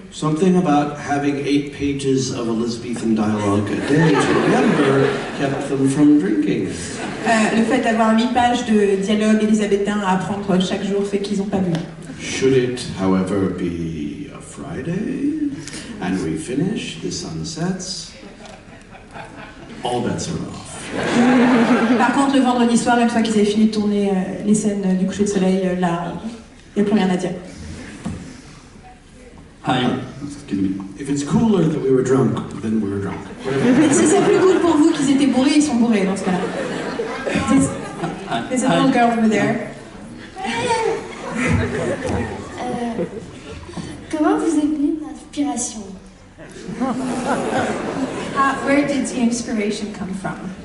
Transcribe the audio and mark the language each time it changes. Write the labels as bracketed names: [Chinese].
[English] Something about having 8 pages of Elizabethan dialogue a day to remember kept them from drinking. [French] Le fait d'avoir 8 pages de dialogue élisabétain à apprendre chaque jour fait qu'ils n'ont pas bu. [English] Should it, however, be a Friday and we finish, the sun sets, all bets are off. [French] Par contre, le vendredi soir, une fois qu'ils avaient fini de tourner les scènes du coucher de soleil, là, il n'y a plus rien à dire. [English] Hi. Excuse me. If it's cooler that we were drunk, then we were drunk. [French] Si c'est plus cool pour vous qu'ils étaient bourrés, ils sont bourrés dans ce cas-là. [English] There's a little girl over there. [French] Comment vous est venue l'inspiration? [English] Where did the inspiration come from?